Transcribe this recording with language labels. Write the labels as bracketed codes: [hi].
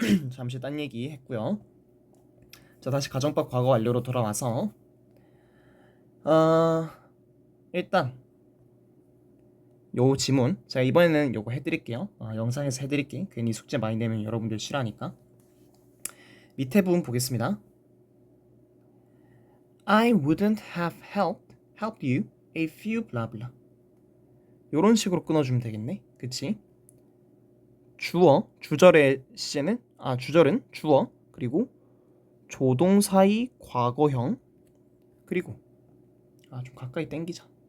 [ko] 잠시 딴 얘기 했고요. 자 다시 가정법 과거 완료로 돌아와서 일단 요 지문 제가 이번에는 요거 해드릴게요. 영상에서 해드릴게. 괜히 숙제 많이 내면 여러분들 싫어하니까. 밑에 부분 보겠습니다. [en] I wouldn't have helped you a few blah blah. [ko] 요런 식으로 끊어주면 되겠네. 그치? 주절의 시제는 주절은 주어 그리고 조동사의 과거형 그리고 좀 가까이 당기자.